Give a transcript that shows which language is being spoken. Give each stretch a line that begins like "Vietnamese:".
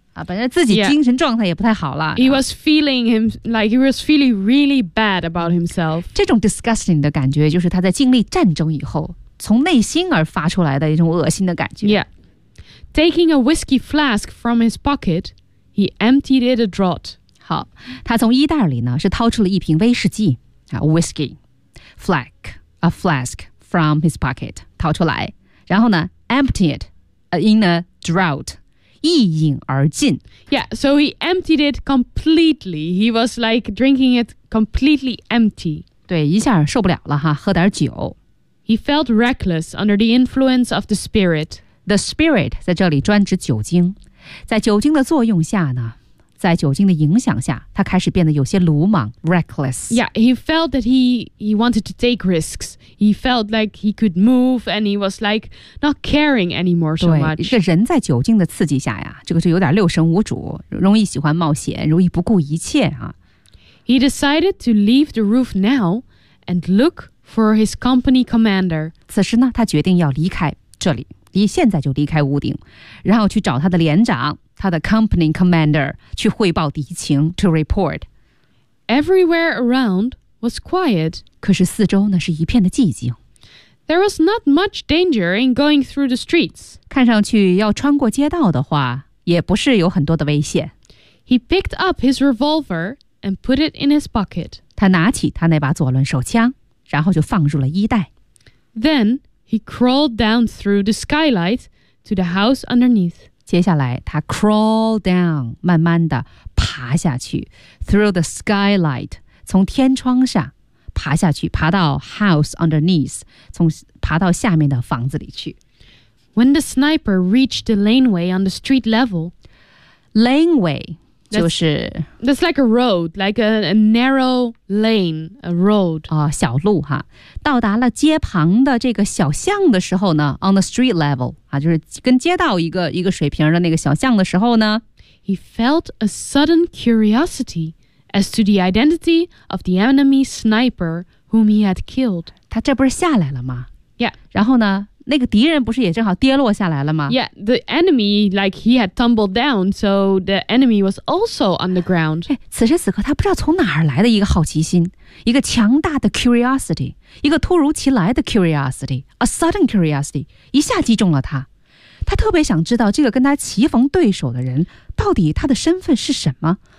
Chinese: 啊本来自己精神状态也不太好了。
English: Yeah. He was feeling him, like he was feeling really bad about himself.
Chinese: 这种 disgusting 的感觉就是他在经历战争以后从内心而发出来的一种恶心的感觉。
English: Yeah. Taking a whiskey flask from his pocket,He emptied it a draught.
Chinese: 好，他从衣袋里呢是掏出了一瓶威士忌啊 ，
English: whiskey, flask, a flask from his pocket
Chinese: 掏出来，然后呢 ，
English: emptied in a draught,
Chinese: 一饮而尽。
English: Yeah, so he emptied it completely. He was like drinking it completely empty.
Chinese: 对，一下受不了了哈，喝点酒。
English: He felt reckless under the influence of the spirit. The spirit
Chinese: 在这里专指酒精。在酒精的作用下呢，在酒精的影响下，他开始变得有些鲁莽 ，reckless。
English: Yeah, he felt that he wanted to take risks. He felt like he could move, and he was like not caring anymore so much.
Chinese: 对，这人在酒精的刺激下呀，这个就有点六神无主，容易喜欢冒险，容易不顾一切啊。
English: He decided to leave the roof now and look for his company commander.
Chinese: 此时呢，他决定要离开这里。现在就离开屋顶，然后去找他的连长，他的 company commander 去汇报敌情 ，
English: to report. Everywhere around was quiet.
Chinese: 可是四周呢是一片的寂静。
English: There was not much danger in going through the streets.
Chinese: 看上去要穿过街道的话，也不是有很多的危险。
English: He picked up his revolver and put it in his pocket.
Chinese: 他拿起他那把左轮手枪，然后就放入了衣袋。
English: Then. He crawled down through the skylight to the house underneath.
Chinese: 接下来他
English: crawled down,
Chinese: 慢慢地爬下去
English: through the skylight,
Chinese: 从天窗上爬下去爬到
English: house underneath,
Chinese: 从爬到下面的房子里去。
English: When the sniper reached the laneway on the street level,
Chinese: laneway 就是
English: that's like a road, like a narrow lane, a road.
Chinese: 哦，小路哈。到达了街旁的这个小巷的时候呢 ，
English: on the street level
Chinese: 啊，就是跟街道一个水平的那个小巷的时候呢
English: ，he felt a sudden curiosity as to the identity of the enemy sniper whom he had killed。
Chinese: 他这不是下来了吗
English: ？Yeah。
Chinese: 然后呢，那个敌人不是也正好跌落下来了吗
English: ？Yeah, the enemy like he had tumbled down, so the enemy was also on the ground。
Chinese: 此时此刻，他不知道从哪儿来的一个好奇心。一个强大的 curiosity， 一个突如其来的 curiosity，
English: a sudden curiosity，
Chinese: 一下击中了他。他特别想知道这个跟他棋逢对手的人到底他的身份是什么。